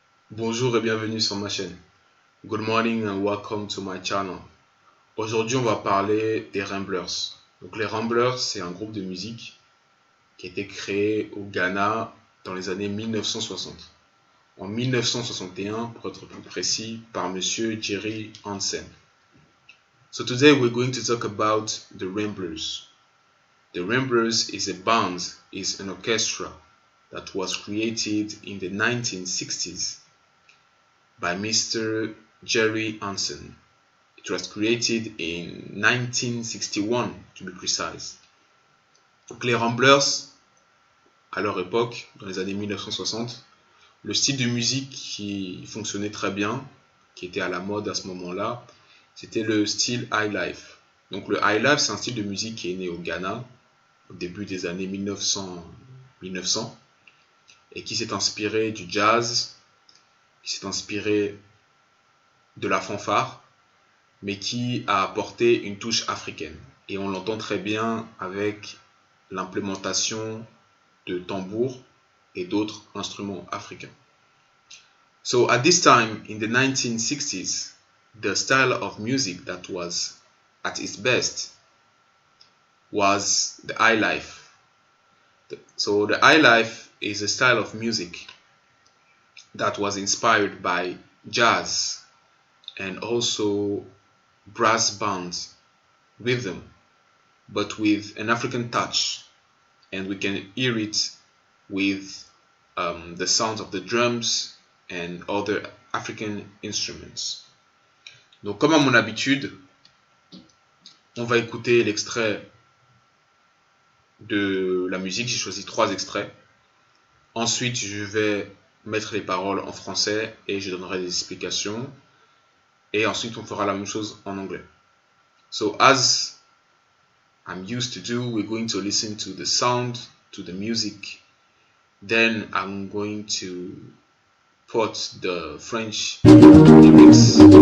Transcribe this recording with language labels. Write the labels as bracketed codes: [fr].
[fr] Bonjour et bienvenue sur ma chaîne. [en] Good morning and welcome to my channel. [fr] Aujourd'hui, on va parler des Ramblers. Donc, les Ramblers, c'est un groupe de musique qui a été créé au Ghana dans les années 1960. En 1961, pour être plus précis, par Monsieur Jerry Hansen. [en] So today we're going to talk about the Ramblers. The Ramblers is a band, is an orchestra that was created in the 1960s by Mr. Jerry Hansen. It was created in 1961 to be precise. [fr] Donc les Ramblers, à leur époque, dans les années 1960, le style de musique qui fonctionnait très bien, qui était à la mode à ce moment-là, c'était le style highlife. Donc le highlife, c'est un style de musique qui est né au Ghana au début des années 1900 et qui s'est inspiré du jazz, qui s'est inspiré de la fanfare, mais qui a apporté une touche africaine. Et on l'entend très bien avec l'implémentation de tambours et d'autres instruments africains. [en] So at this time, in the 1960s, the style of music that was at its best was the highlife. So the highlife is a style of music that was inspired by jazz and also brass bands rhythm, but with an African touch, and we can hear it with the sound of the drums and other African instruments. [fr] Donc comme à mon habitude, on va écouter l'extrait de la musique. J'ai choisi 3 extraits. Ensuite, je vais mettre les paroles en français et je donnerai des explications. Et ensuite, on fera la même chose en anglais. [en] So as I'm used to do, we're going to listen to the sound, to the music. Then I'm going to put the French lyrics.